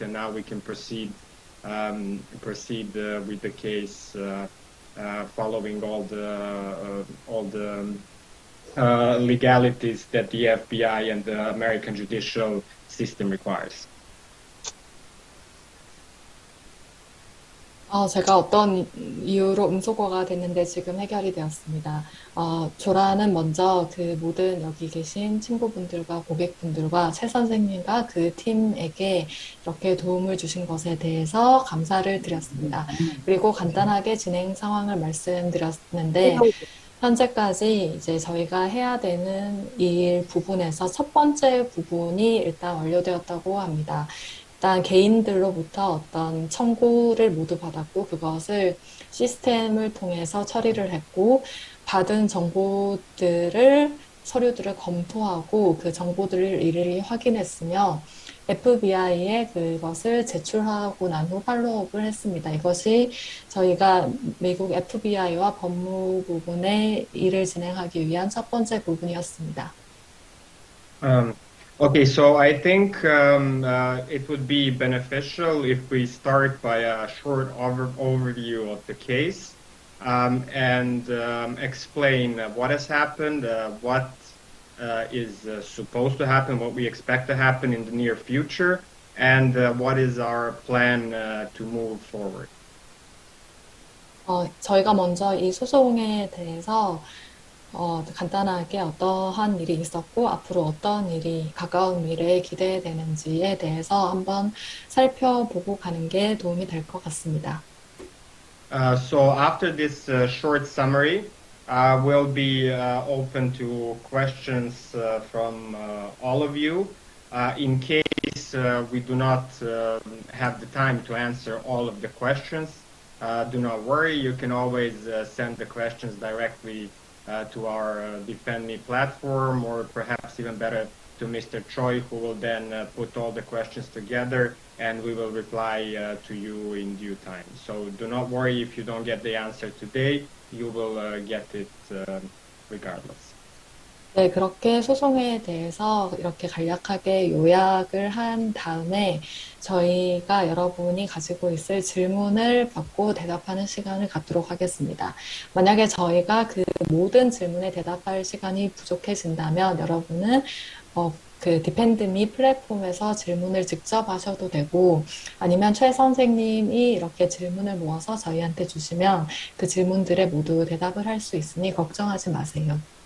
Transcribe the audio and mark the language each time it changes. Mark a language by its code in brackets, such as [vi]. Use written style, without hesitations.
[en] And now we can proceed with the case, following all the legalities that the FBI and the American judicial system requires. [ko] 제가 어떤 이유로 음소거가 됐는데 지금 해결이 되었습니다. 조라는 먼저 그 모든 여기 계신 친구분들과 고객분들과 최 선생님과 그 팀에게 이렇게 도움을 주신 것에 대해서 감사를 드렸습니다. 그리고 간단하게 진행 상황을 말씀드렸는데 현재까지 이제 저희가 해야 되는 일 부분에서 첫 번째 부분이 일단 완료되었다고 합니다. 일단 개인들로부터 어떤 청구를 모두 받았고 그것을 시스템을 통해서 처리를 했고 받은 정보들을 서류들을 검토하고 그 정보들을 일일이 확인했으며 FBI에 그것을 제출하고 난 후 팔로우업을 했습니다. 이것이 저희가 미국 FBI와 법무부 부분의 일을 진행하기 위한 첫 번째 부분이었습니다. [en] Okay, so I think it would be beneficial if we start by a short overview of the case and explain what has happened, what is supposed to happen, what we expect to happen in the near future, and what is our plan to move forward. [ko] 저희가 먼저 이 소송에 대해서 간단하게 어떠한 일이 있었고 앞으로 어떤 일이 가까운 미래에 기대되는지에 대해서 한번 살펴보고 가는 게 도움이 될 것 같습니다. [en] So after this short summary, we'll be open to questions from all of you. In case we do not have the time to answer all of the questions, do not worry. You can always send the questions directly to our Defend Me platform, or perhaps even better to Mr. Choi, who will then put all the questions together and we will reply to you in due time. So do not worry if you don't get the answer today, you will get it regardless. [ko] 네, 그렇게 소송에 대해서 이렇게 간략하게 요약을 한 다음에 저희가 여러분이 가지고 있을 질문을 받고 대답하는 시간을 갖도록 하겠습니다. 만약에 저희가 그 모든 질문에 대답할 시간이 부족해진다면 여러분은 그 디펜드미 플랫폼에서 질문을 직접 하셔도 되고 아니면 최 선생님이 이렇게 질문을 모아서 저희한테 주시면 그 질문들에 모두 대답을 할 수 있으니 걱정하지 마세요.